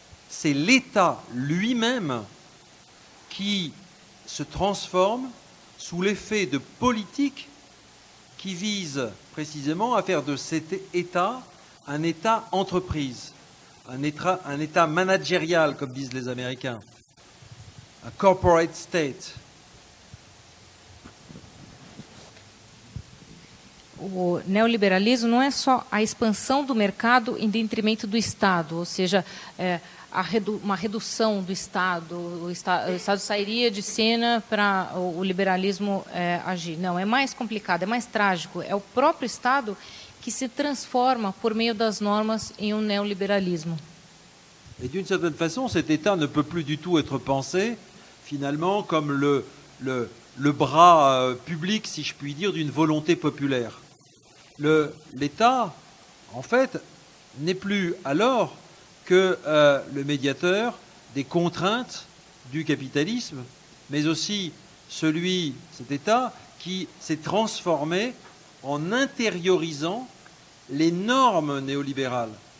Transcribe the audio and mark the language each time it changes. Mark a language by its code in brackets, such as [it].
[fr] C'est l'État lui-même qui se transforme sous l'effet de politiques qui visent précisément à faire de cet État un État entreprise, un État managérial, comme disent les Américains, un corporate state. [pt] O neoliberalismo não é só a expansão do mercado em detrimento do Estado, ou seja, uma redução do Estado, o Estado sairia de cena para o liberalismo agir. Não, é mais complicado, é mais trágico. É o próprio Estado que se transforma por meio das normas em um neoliberalismo. [fr] Et d'une certaine façon, cet État ne peut plus du tout être pensé finalement comme le bras public, si je puis dire, d'une volonté populaire. L'État, en fait, n'est plus alors que le médiateur des contraintes du capitalisme, mais aussi cet État qui s'est transformé en intériorisant les normes néolibérales.